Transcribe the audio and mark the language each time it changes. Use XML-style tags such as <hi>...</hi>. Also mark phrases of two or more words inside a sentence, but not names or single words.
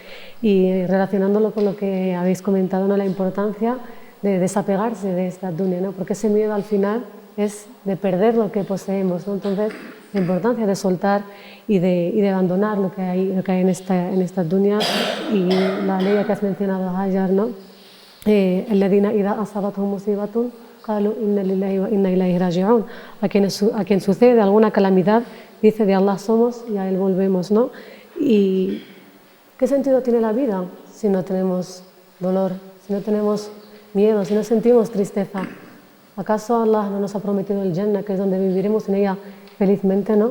<es>Y relacionándolo con lo que habéis comentado, ¿no?, la importancia de desapegarse de esta dunya, ¿no? Porque ese miedo al final es de perder lo que poseemos, ¿no? Entonces, la importancia de soltar y de abandonar lo que hay en esta dunya. Y la ley que has mencionado, Hajar, ¿no?</es> <ar>الذين إذا أصابتهم مصيبة قالوا إنا لله وإنا إليه راجعون.</ar> <es>A quien sucede alguna calamidad dice: de Allah somos y a Él volvemos, ¿no? ¿Y qué sentido tiene la vida si no tenemos dolor, si no tenemos miedo, si no sentimos tristeza? ¿Acaso Allah no nos ha prometido el Jannah, que es donde viviremos en ella felizmente, ¿no?</es>